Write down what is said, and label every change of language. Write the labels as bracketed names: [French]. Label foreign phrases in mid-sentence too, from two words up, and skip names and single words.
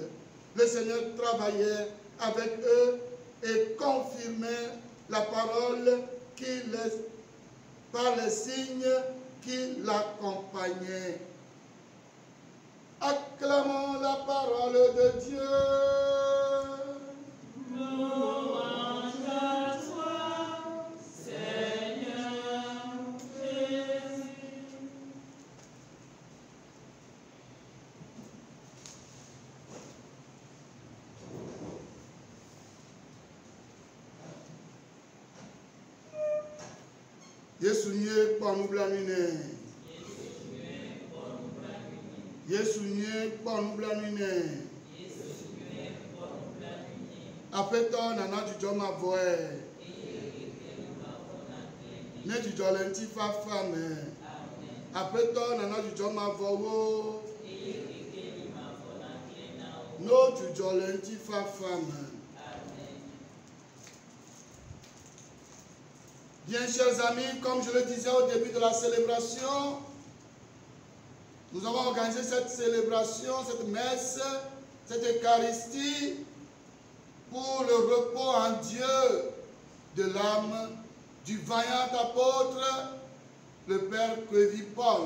[French] Le Seigneur travaillait avec eux et confirmait la parole par les signes qui l'accompagnaient. Acclamons la parole de Dieu. Louange à toi, Seigneur Jésus. [Ewe] Yesu nye kpɔ nublanui nɛ. Yesu nye kpɔ nublanui nɛ. Aƒetɔ nana dzudzɔ ma vɔe. Ne dzudzɔ le ŋuti fafa me. Aƒetɔ nana dzudzɔ ma vɔ wo. No dzudzɔ le ŋuti fafa me. [French] Bien, chers amis, comme je le disais au début de la célébration, nous avons organisé cette célébration, cette messe, cette Eucharistie pour le repos en Dieu de l'âme du vaillant apôtre, le Père Cuevy Paul.